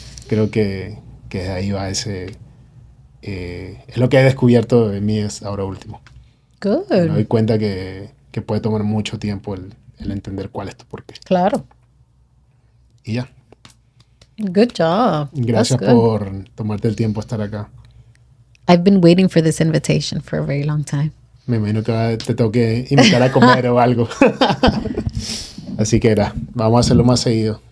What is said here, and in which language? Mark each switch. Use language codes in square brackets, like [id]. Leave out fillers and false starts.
[es] Creo que de ahí va ese... es lo que he descubierto de mí es ahora último. [en] Good. [es] Me doy cuenta que puede tomar mucho tiempo el entender cuál es tu porqué. Claro. Y ya. [en] Good job. [es] Gracias por tomarte el tiempo de estar acá. [en] I've been waiting for this invitation for a very long time. [es] Me imagino que te tengo que invitar a comer o algo. Así que vamos a hacerlo más seguido.